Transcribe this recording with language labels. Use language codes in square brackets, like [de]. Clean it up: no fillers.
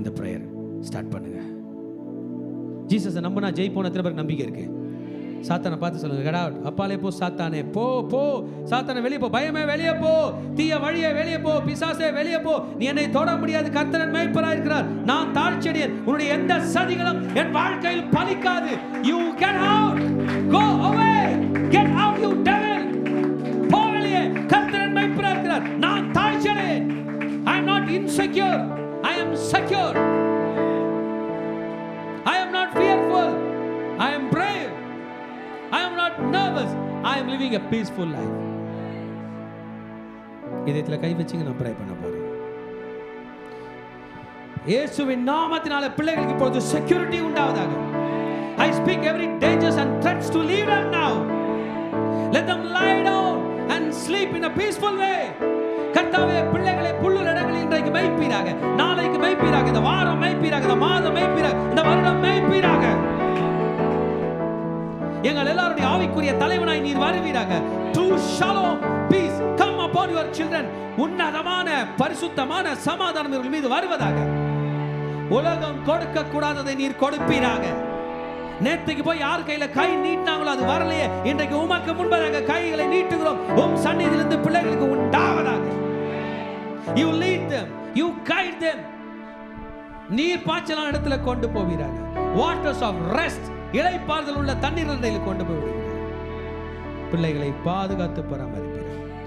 [ta] இந்த prayer start பண்ணுங்க. ஜீசஸை நம்பினா ஜெயிப்போன எத்தனை பேருக்கு நம்பிக்கை இருக்கு? சாத்தானை பார்த்து சொல்லுங்க, கடா அப்பாலே போ சாத்தானே, போ போ சாத்தானே, வெளியே போ, பயமே வெளியே போ, தீய வழியே வெளியே போ, பிசாசே வெளியே போ, நீ என்னை தொட முடியாது, கர்த்தர் மேய்ப்பராக இருக்கிறார், நான் தாழ்ச்செடியன், உன்னுடைய எந்த சதிகளும் என் வாழ்க்கையில் பலிக்காது. [en] You get out, go away, get out you devil, [ta] போ வெளியே, கர்த்தர் மேய்ப்பராக இருக்கிறார், நான் தாழ்ச்செடியன், [en] I am not insecure, I am secure, I am not fearful, I am brave, I am not nervous, I am living a peaceful life. [ta] இதயத்துல கை வச்சுங்க, நான் pray பண்ண போறேன். இயேசுவின் நாமத்தினால பிள்ளைகளுக்கு இப்பொழுது செக்யூரிட்டி உண்டாவதாக. [en] I speak every dangers and threats to leave them now. Let them lie down and sleep in a peaceful way. [ta] கர்த்தாவே, பிள்ளைகளை புல்லுள்ள இடங்களில் இன்றைக்கு மேய்ப்பீராக, நாளைக்கு மேய்ப்பீராக, இந்த வாரம் மேய்ப்பீராக, இந்த மாதம் மேய்ப்பீராக, இந்த வருடம் மேய்ப்பீராக. எங்கள் எல்லாருடைய ஆவிக்குரிய தலைவனாய் நீர் வருவீராக. [en] True shalom, peace come upon your children. [ta] உன்னதமான பரிசுத்தமான சமாதானம் இவர்கள் மீது வருவதாக. உலகம் கொடுக்க கூடாததை நீர் கொடுப்பீராக. நேற்றுக்கு போய் யார் கையில கை நீட்டினாங்களோ அது வரலையே, இன்றைக்கு உமக்கு முன்பதாக கைகளை நீட்டுகிறோம். உம் சந்நிதியிலிருந்து பிள்ளைகளுக்கு உண்டாவதாக. [en] You lead them, you guide them. [ta] நீர் பாய்ச்சலான இடத்துல கொண்டு போவீராக. [en] Waters of rest, [ta] இளைப்பாறுதல் உள்ள தண்ணீர் கொண்டு போய் விடுகிறார். பிள்ளைகளை பாதுகாத்து பராமரிப்பீராக.